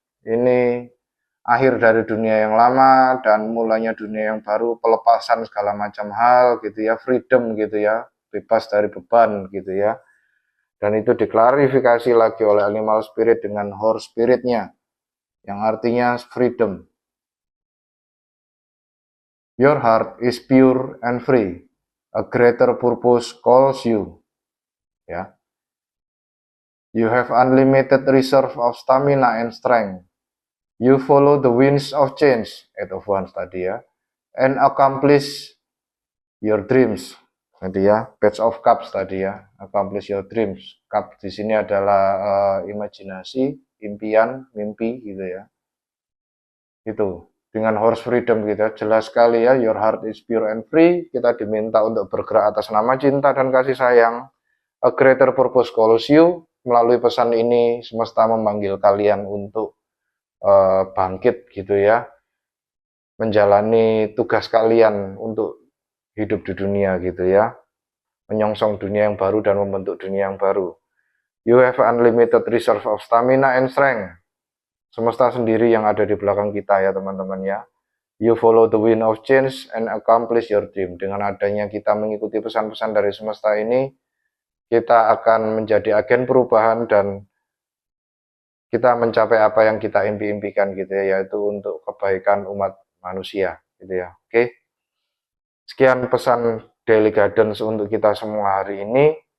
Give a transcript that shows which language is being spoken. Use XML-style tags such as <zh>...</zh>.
<id>Ini akhir dari dunia yang lama dan mulanya dunia yang baru, pelepasan segala macam hal gitu ya, freedom gitu ya, bebas dari beban gitu ya. Dan itu diklarifikasi lagi oleh Animal Spirit dengan Horse Spiritnya, yang artinya freedom.</id> <en>Your heart is pure and free. A greater purpose calls you.</en> <id>Ya.</id> <en>You have unlimited reserve of stamina and strength. You follow the winds of change, 8 of Wands</en> <id>tadi ya,</id> <en>and accomplish your dreams.</en> <id>Tadi ya, Page of Cups tadi ya,</id> <en>accomplish your dreams.</en> <id>Cup di sini adalah imajinasi, impian, mimpi gitu ya. Itu dengan Horse Freedom gitu ya, jelas sekali ya,</id> <en>your heart is pure and free.</en> <id>Kita diminta untuk bergerak atas nama cinta dan kasih sayang.</id> <en>A greater purpose calls you.</en> <id>Melalui pesan ini semesta memanggil kalian untuk bangkit gitu ya, menjalani tugas kalian untuk hidup di dunia gitu ya, menyongsong dunia yang baru dan membentuk dunia yang baru.</id> <en>You have unlimited reserve of stamina and strength.</en> <id>Semesta sendiri yang ada di belakang kita ya teman-teman ya.</id> <en>You follow the wind of change and accomplish your dream.</en> <id>Dengan adanya kita mengikuti pesan-pesan dari semesta ini, kita akan menjadi agen perubahan dan kita mencapai apa yang kita impi-impikan gitu ya, yaitu untuk kebaikan umat manusia gitu ya. Oke. Sekian pesan Daily Guidance untuk kita semua hari ini.</id>